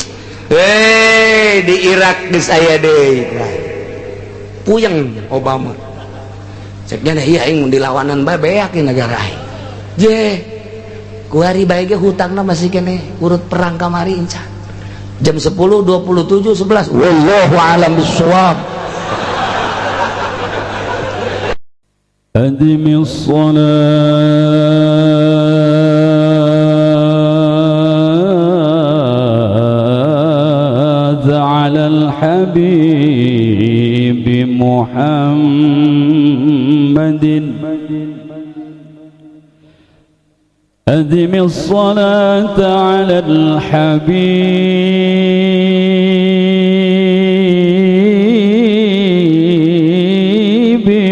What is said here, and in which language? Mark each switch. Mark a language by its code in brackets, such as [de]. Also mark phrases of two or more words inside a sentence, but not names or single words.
[su] Di Irak geus aya deui. Puyeng Obama. Ceknya da ieu aing mun dilawanan bae beak di negara aing. Je. Ku ari bae ge hutangna masih keneh urut perang kamari encan. [ar] Jam 10, 27, 11. والله أعلم بالصواب. أدم الصلاة على الحبيب محمد أدم الصلاة على الحبيب